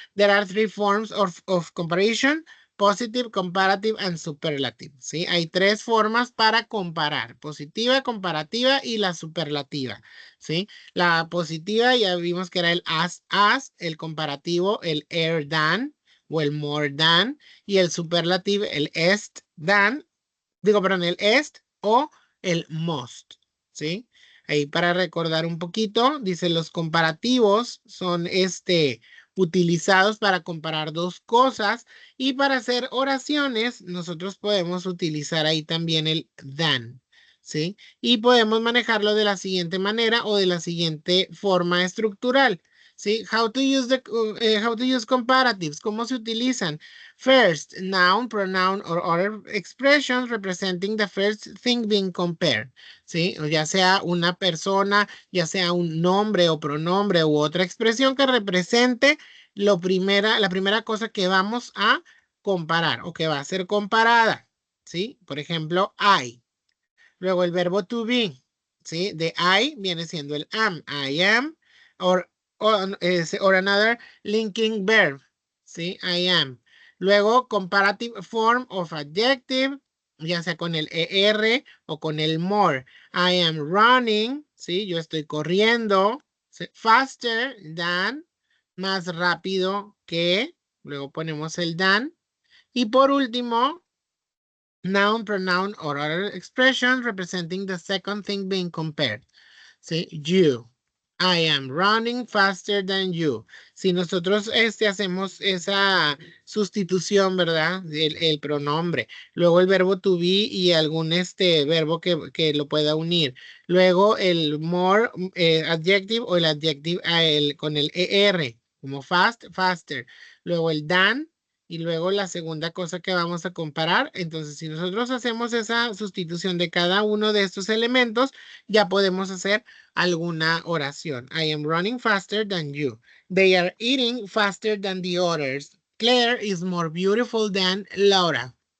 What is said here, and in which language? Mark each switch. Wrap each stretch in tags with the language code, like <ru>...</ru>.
<en>There are three forms of comparison: positive, comparative, and superlative. ¿Sí?</en> <es>Hay tres formas para comparar: positiva, comparativa y la superlativa. ¿Sí? La positiva ya vimos que era el as, el comparativo, el er, than, o el more than, y el superlativo, el est, than, el est o el most. ¿Sí? Ahí para recordar un poquito, dice los comparativos son utilizados para comparar dos cosas y para hacer oraciones nosotros podemos utilizar ahí también el than, ¿sí? Y podemos manejarlo de la siguiente manera o de la siguiente forma estructural, ¿sí?</es> <en>How to use comparatives,</en> <es>¿cómo se utilizan?</es> <en>First, noun, pronoun, or other expressions representing the first thing being compared. ¿Sí?</en> <es>O ya sea una persona, ya sea un nombre o pronombre u otra expresión que represente la primera cosa que vamos a comparar o que va a ser comparada, ¿sí? Por ejemplo, I. Luego el verbo to be, ¿sí? De I viene siendo el am.</es> <en>I am, or another linking verb, ¿sí? I am.</en> <es>Luego,</es> <en>comparative form of adjective,</en> <es>ya sea con el ER o con el more.</es> <en>I am running,</en> <es>¿sí? Yo estoy corriendo. ¿Sí?</es> <en>Faster than,</en> <es>más rápido que. Luego ponemos el than. Y por último,</es> <en>noun, pronoun, or other expression representing the second thing being compared. ¿Sí? You. I am running faster than you.</en> <es>Si nosotros hacemos esa sustitución, ¿verdad? El pronombre. Luego el verbo to be y algún verbo que lo pueda unir. Luego el more adjective o el adjective con el ER, como fast, faster. Luego el than. Y luego la segunda cosa que vamos a comparar. Entonces, si nosotros hacemos esa sustitución de cada uno de estos elementos, ya podemos hacer alguna oración.</es> <en>I am running faster than you. They are eating faster than the others. Claire is more beautiful than Laura.</en>